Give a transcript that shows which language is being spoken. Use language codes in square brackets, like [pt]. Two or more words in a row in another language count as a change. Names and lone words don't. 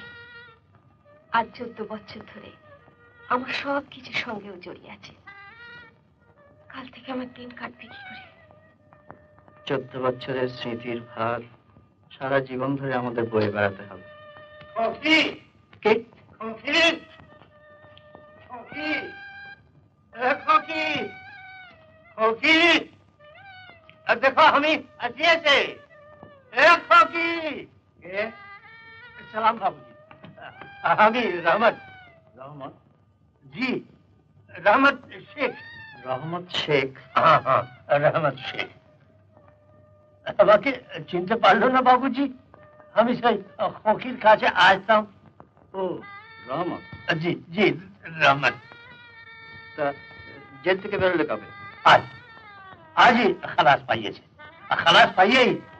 [bn] আজ 14 বছর ধরে আমার সব কিছুর সঙ্গেও জড়িয়ে আছে। কাল থেকে আমার দিন কাটবে কি করে? 14 বছরের স্মৃতির ভার সারা জীবন ধরে আমাদের বয়ে বেড়াতে হবে। কি [hi] के खोखी खोखी खोखी खोखी देखो हमी अच्छे से खोखी सलाम बाबूजी हमी रहमत रहमत जी रहमत शेख [bn] हाँ हाँ रहमत शेख আমাকে চিনতে পারলো না বাবুজি আমি সেই ফকির কাছে আসতাম ও রহমত জি জি রহমত তা জেল থেকে বেরোলে কবে আজ আজই খালাস পাইয়েছে খালাস পাইয়েই